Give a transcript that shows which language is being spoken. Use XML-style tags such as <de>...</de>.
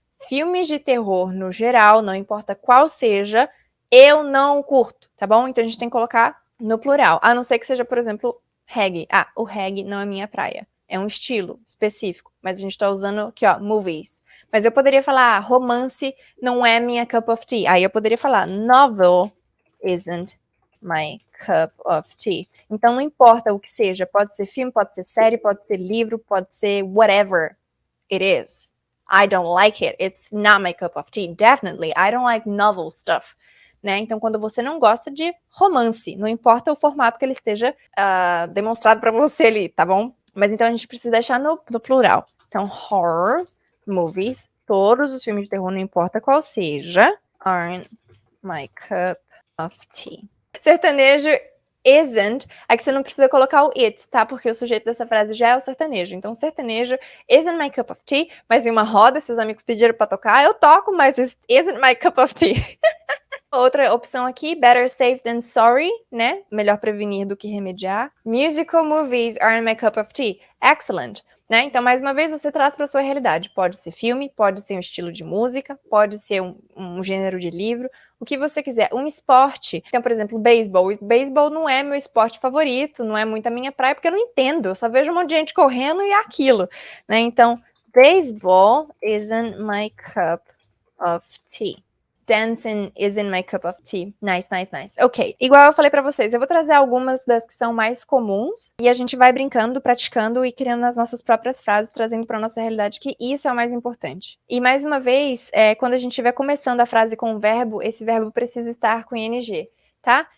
<pt>Filmes de terror, no geral, não importa qual seja, eu não curto, tá bom? Então a gente tem que colocar no plural. A não ser que seja, por exemplo, reggae. O reggae não é minha praia. É um estilo específico, mas a gente tá usando aqui, ó, movies. Mas eu poderia falar, romance não é minha</pt> <en>cup of tea.</en> <pt>Aí eu poderia falar,</pt> <en>novel isn't my cup of tea.</en> <pt>Então não importa o que seja, pode ser filme, pode ser série, pode ser livro, pode ser</pt> <en>whatever it is. I don't like it. It's not my cup of tea. Definitely. I don't like novel stuff.</en> <pt>Né? Então, quando você não gosta de romance, não importa o formato que ele esteja demonstrado para você ali, tá bom? Mas então a gente precisa deixar no plural. Então,</pt> <en>horror movies,</en> <pt>todos os filmes de terror, não importa qual seja,</pt> <en>aren't my cup of tea.</en> <pt>Sertanejo isn't, aqui você não precisa colocar o it, tá? Porque o sujeito dessa frase já é o sertanejo. Então, sertanejo</pt> <en>isn't my cup of tea,</en> <pt>mas em uma roda, se os amigos pediram pra tocar, eu toco, mas isn't my cup of tea. Outra opção aqui,</pt> <en>better safe than sorry,</en> <pt>né? Melhor prevenir do que remediar.</pt> <en>Musical movies aren't my cup of tea. Excellent.</en> <pt>Né? Então, mais uma vez, você traz para sua realidade. Pode ser filme, pode ser um estilo de música, pode ser um gênero de livro, o que você quiser. Um esporte. Então, por exemplo, beisebol. Beisebol não é meu esporte favorito, não é muito a minha praia, porque eu não entendo. Eu só vejo um monte de gente correndo e é aquilo. Né?</pt> <en>Então, baseball isn't my cup of tea. Dancing isn't my cup of tea. Nice, nice, nice.</en> <pt>Ok, igual eu falei pra vocês, eu vou trazer algumas das que são mais comuns e a gente vai brincando, praticando e criando as nossas próprias frases, trazendo pra nossa realidade que isso é o mais importante. E mais uma vez, quando a gente estiver começando a frase com um verbo, esse verbo precisa estar com ing, tá?</pt>